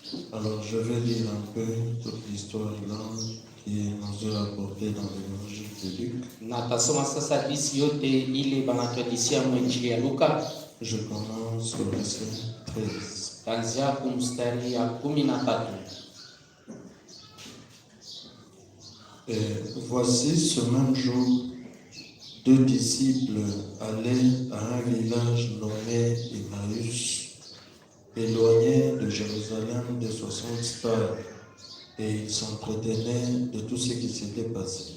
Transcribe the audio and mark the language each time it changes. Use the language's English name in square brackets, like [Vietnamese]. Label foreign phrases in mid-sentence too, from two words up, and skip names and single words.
[French] Alors je vais lire un peu toute l'histoire là qui nous est rapportée dans l'évangile de Luc. [Swahili] Natasoma sasa disi yote ile banatuadisia mwinjili ya Luka. [French] Je commence au verset 13. [Swahili] Kuanzia kumstari ya 13. [French] Et voici ce même jour, 2 disciples allaient à un village nommé Emmaüs, éloigné de Jérusalem de 60 stades, et ils s'entretenaient de tout ce qui s'était passé.